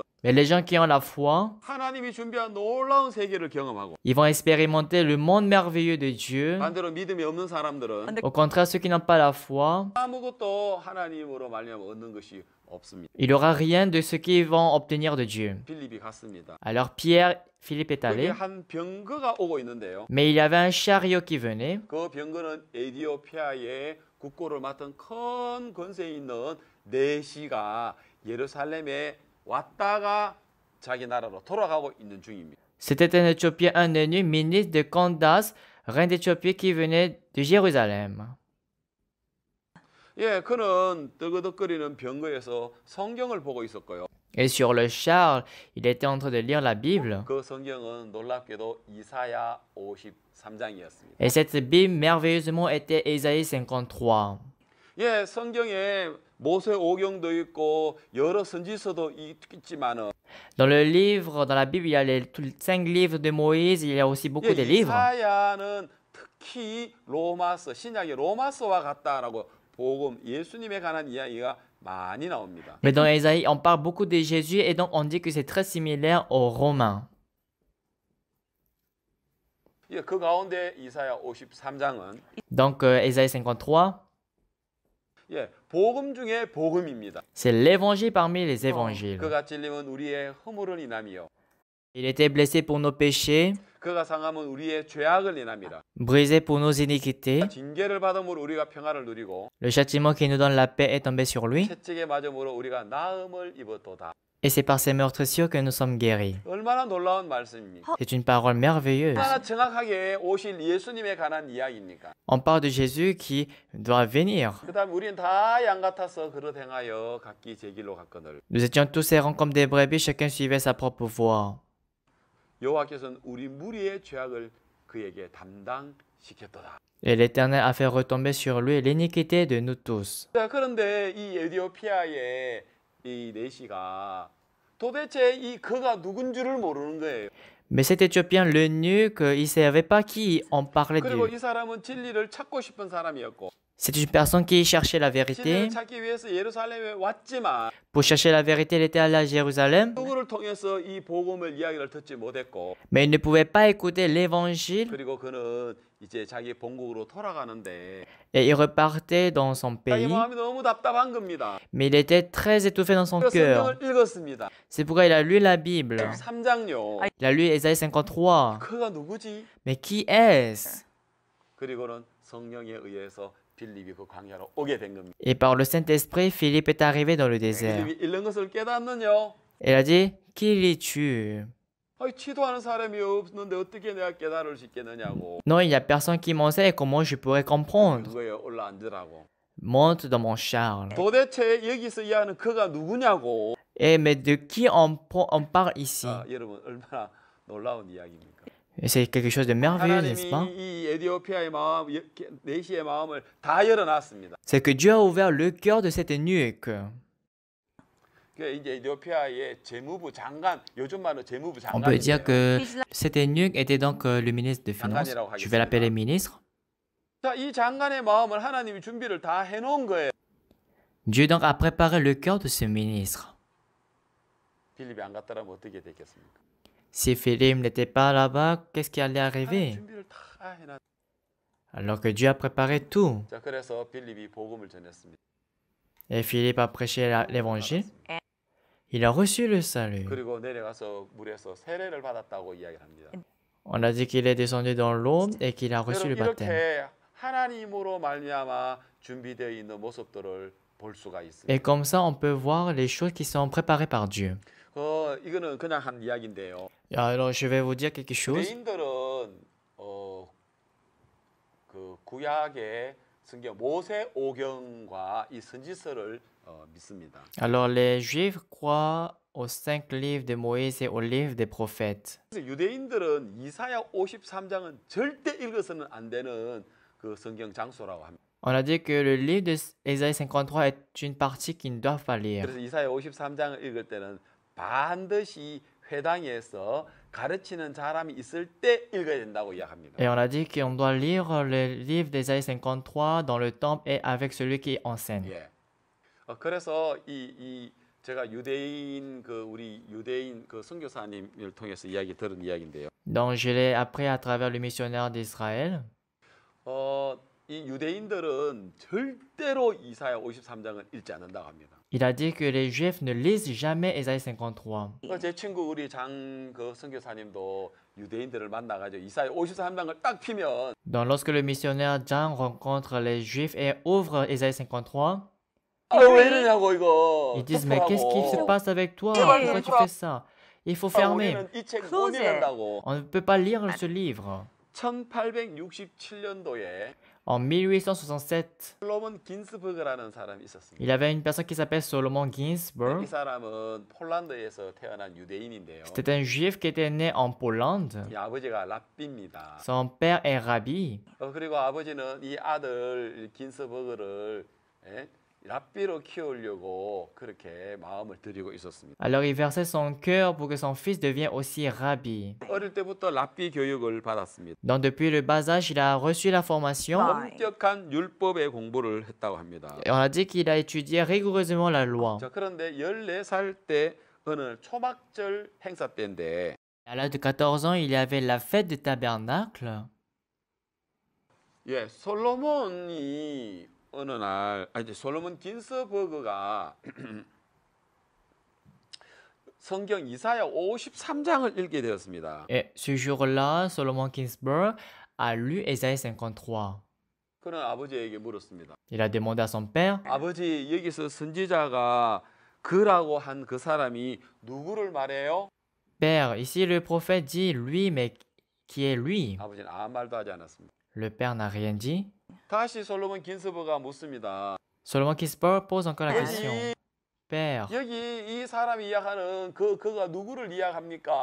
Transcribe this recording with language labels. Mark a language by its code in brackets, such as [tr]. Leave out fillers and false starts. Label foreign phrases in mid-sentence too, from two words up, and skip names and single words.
[fr] Mais les gens qui ont la foi, [ko] 하나님이 준비한 놀라운 세계를 경험하고 [fr] ils vont expérimenter le monde merveilleux de Dieu. [ko] 반대로 믿음이 없는 사람들은 [fr] Au contraire, ceux qui n'ont pas la foi, [ko] 아무것도 하나님으로 말미암아 얻는 것이 없습니다. [fr] il n'y aura rien de ce qu'ils vont obtenir de Dieu. [ko] 빌립이 갔습니다. [fr] Alors Pierre, Philippe est [ko] 거기에 [fr] allé, [ko] 한 병거가 오고 있는데요. [fr] mais il y avait un chariot qui venait. [ko] 그 병거는 에디오피아의 국고를 맡은 큰 권세 있는 내시가 예루살렘에 왔다가 자기 나라로 돌아가고 있는 중입니다. [fr] C'était un Éthiopien, un eunuque, ministre de Candace, reine d'Éthiopie qui venait de Jérusalem. [ko] 예, 그는 뜨거덕거리는 병거에서 성경을 보고 있었고요. [fr] Et sur le char, il était en train de lire la Bible. [ko] 그 성경은 놀랍게도 이사야 53장이었습니다. [fr] Et cette Bible, merveilleusement, était Ésaïe 53. [ko] 예, 성경에 모세 오경도 있고 여러 선지서도 있지만은 [fr] Dans le livre, dans la Bible, il y a les 5 livres de Moïse, il y a aussi beaucoup de livres. [ko] 이사야는 특히 로마서, 신약의 로마서와 같다라고 복음 예수님에 관한 이야기가 많이 나옵니다. [fr] Mais dans Ésaïe, on parle beaucoup de Jésus et donc on dit que c'est très similaire aux Romains. [ko] 예, 그 가운데 이사야 53장은 [fr] Donc Ésaïe 53, [ko] 예, 복음 중에 복음입니다. [fr] c'est l'évangile parmi les évangiles. [ko] 그가 찔림은 우리의 허물을 인함이요. [fr] Il était blessé pour nos péchés, [ko] 그가 상함은 우리의 죄악을 인함이라. [fr] brisé pour nos iniquités. [ko] 징계를 받음으로 우리가 평화를 누리고 [fr] Le châtiment qui nous donne la paix est tombé sur lui, [ko] 채찍에 맞음으로 우리가 나음을 입었도다. [fr] et c'est par ses meurtrissures que nous sommes guéris. [ko] 얼마나 놀라운 말씀입니까? [fr] C'est une parole merveilleuse. [ko] 얼마나 정확하게 오실 예수님에 관한 이야기입니까? [fr] On parle de Jésus qui doit venir. [ko] 그다음 우리는 다 양 같아서 그릇 행하여 각기 제 길로 갔거늘 [fr] Nous étions tous errants comme des brebis, chacun suivait sa propre voie. [ko] 여호와께서는 우리 무리의 죄악을 그에게 담당시켰도다. [fr] Et l'Éternel a fait retomber sur lui l'iniquité de nous tous. [ko] 자, 그런데 이 에티오피아의 이 내시가 도대체 이 그가 누군 줄을 모르는 거예요. [fr] Mais cet Éthiopien, l'eunuque, il ne savait pas qui on parlait [ko] 그리고 [fr] de. [ko] 이 사람은 진리를 찾고 싶은 사람이었고 [fr] C'est une personne qui cherchait la vérité. [ko] 진리를 찾기 위해서 예루살렘에 왔지만 [fr] Pour chercher la vérité, il était allé à Jérusalem, [ko] 누구를 통해서 이 복음을 이야기를 듣지 못했고 [fr] mais il ne pouvait pas écouter l'évangile [ko] 그리고 그는 이제 자기 본국으로 돌아가는데 [fr] et il repartait dans son [ko] 자기 [fr] pays. [ko] 마음이 너무 답답한 겁니다. [fr] Mais il était très étouffé dans son [ko] 그래서 [fr] cœur. [ko] 성경을 읽었습니다. [fr] C'est pourquoi il a lu la Bible. [ko] 3장요. [fr] Il a lu Ésaïe 53. [ko] 그가 누구지? [fr] Mais qui est-ce? [ko] 그리고는 성령에 의해서 빌립이 그 광야로 오게 된 겁니다. [fr] Et par le Saint-Esprit, Philippe est arrivé dans le désert. [ko] 빌립이 읽는 것을 깨닫느냐? [fr] Il a dit, qui es-tu? [ko] 아니, 치도하는 사람이 없는데 어떻게 내가 깨달을 수 있겠느냐고. [fr] Non, il n'y a personne qui m'enseigne et comment je pourrais comprendre. [ko] 그거에 올라앉으라고. [fr] Monte dans mon char. [ko] 도대체 여기서 이야기하는 그가 누구냐고. [fr] Et mais de qui on parle ici? [ko] 아, 여러분 얼마나 놀라운 이야기입니까? [fr] Et c'est quelque chose de merveilleux, n'est-ce pas? [ko] 하나님이 이 에티오피아의 마음, 내시의 마음을 다 열어놨습니다. [fr] C'est que Dieu a ouvert le cœur de cet eunuque. [ko] 그 이제 에티오피아의 재무부 장관, 요즘 말로 재무부 [fr] On peut dire [ko] 장관인데요. [fr] que cet eunuque était donc le ministre des Finances. Je vais l'appeler ministre. [ko] 자, 이 장관의 마음을 하나님이 준비를 다 해놓은 거예요. [fr] Dieu donc a préparé le cœur de ce ministre. [ko] 빌립이 안 갔더라면 어떻게 됐겠습니까? [fr] Si Philippe n'était pas là-bas, qu'est-ce qui allait [ko] 하나님 [fr] arriver? [ko] 준비를 다 해놨. [fr] Alors que Dieu a préparé tout. [ko] 자, 그래서 빌립이 복음을 전했습니다. [fr] Et Philippe a prêché l'évangile. Il a reçu le salut. [ko] 그리고 내려가서 물에서 세례를 받았다고 이야기를 합니다. [fr] On a dit qu'il est descendu dans l'eau et qu'il a reçu le [ko] 여러분 [fr] baptême. [ko] 이렇게 하나님으로 말미암아 준비되어 있는 모습들을 볼 수가 있습니다. [fr] Et comme ça, on peut voir les choses qui sont préparées par Dieu. [ko] 이거는 그냥 한 이야기인데요. [fr] Alors, je vais vous dire quelque chose. [ko] 유대인들은 그 구약의 성경 모세 오경과 이 선지서를 믿습니다. [fr] Alors, les Juifs croient aux 5 livres de Moïse et au livre des prophètes. [ko] 그래서 유대인들은 이사야 53장은 절대 읽어서는 안 되는 그 성경 장소라고 합니다. [fr] On a dit que le livre d'Ésaïe 53 est une partie qu'ils ne doivent pas lire. [ko] 그래서 이사야 53장을 읽을 때는 반드시 회당에서 가르치는 사람이 있을 때 읽어야 된다고 이야기합니다. [fr] Et on a dit qu'on doit lire le livre d'Ésaïe 53 dans le temple et avec celui qui enseigne. [ko] 예. 그래서 제가 유대인 우리 유대인 선교사님을 통해서 이야기 들은 이야기인데요. [fr] Donc je l'ai appris à travers le missionnaire d'Israël. [ko] 이 유대인들은 절대로 이사야 53장을 읽지 않는다고 합니다. [fr] Il a dit que les Juifs ne lisent jamais Ésaïe 53. [ko] 제 친구 우리 선교사님도 유대인들을 만나가지고 이사야 53장을 딱 피면 [fr] Donc lorsque le missionnaire Jean rencontre les Juifs et ouvre Ésaïe 53, [ko] 왜 이러냐고 이거. [fr] ils disent mais qu'est-ce qui se passe avec toi? Ouais. Pourquoi tu fais ça? Il faut fermer. [ko] 우리는 이 책 못 읽는다고. [fr] On ne peut pas lire ce livre. [ko] 1867년도에 [fr] En 1867, [ko] 솔로몬 긴스버그라는 사람이 있었습니다. [fr] il y avait une personne qui s'appelle Solomon Ginsburg. [ko] 이 사람은 폴란드에서 태어난 유대인인데요. [fr] C'était un juif qui était né en Pologne. [ko] 이 아버지가 랍비입니다. [fr] Son père est rabbi. [ko] 그리고 아버지는 이 아들 긴스버그를 랍비로 키우려고 그렇게 마음을 들이고 있었습니다. [fr] Alors il versait son cœur pour que son fils devienne aussi rabbi. [ko] 어릴 때부터 랍비 교육을 받았습니다. [fr] Donc depuis le bas âge, il a reçu la formation. [ko] 엄격한 율법의 공부를 했다고 합니다. [fr] Et on a dit qu'il a étudié rigoureusement la loi. [ko] 자, 그런데 14살 때 어느 초막절 행사 때인데 [fr] À l'âge de 14 ans, il y avait la fête du tabernacle. [ko] 예, 솔로몬이 어느 날, 이제 솔로몬 긴스버그가 성경 이사야 53장을 읽게 되었습니다. [fr] Et ce jour-là, Solomon Ginsburg a lu Ésaïe 53. [ko] 그는 아버지에게 물었습니다. [fr] Il a demandé à son père, [ko] 아버지, 여기서 선지자가 그라고 한 그 사람이 누구를 말해요? [fr] Père, ici le prophète dit lui, mais qui est lui? [ko] 아버지는 아무 말도 하지 않았습니다. [fr] Le père n'a rien dit. [ko] 다시 솔로몬 긴스버그가 묻습니다. [fr] Solomon Ginsburg pose encore la question. [ko] 여기, [fr] Père, [ko] 여기 이 사람이 이야기하는 그가 누구를 이야기합니까?